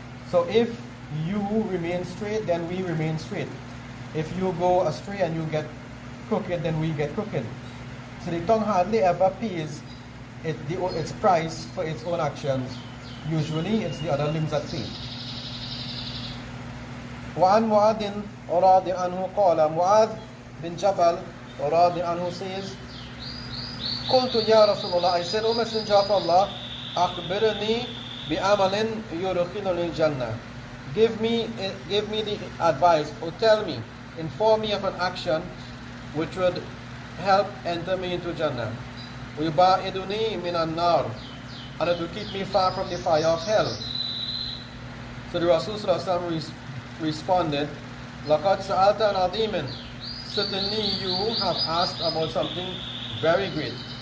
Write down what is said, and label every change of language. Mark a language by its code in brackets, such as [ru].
[en] So if you remain straight, then we remain straight. If you go astray and you get crooked, then we get crooked. So the tongue hardly ever pays its price for its own actions. Usually it's the other limbs that pay. [ar] وعن معاذ رضي عنه قال Mu'adh bin Jabal رضي عنه says قلت يا رسول الله, [en] I said, O Messenger of Allah, [ar] أخبرني بعمل يدخلني الجنة. [en] Give me the advice, or tell me, inform me of an action which would help enter me into Jannah. [ar] ويباعدني من النار, [en] and it will keep me far from the fire of hell. So the Rasul responded, [ar] لَقَدْ سَأَلْتَ عَنْ عَظِيمٍ, [en] certainly you have asked about something very great.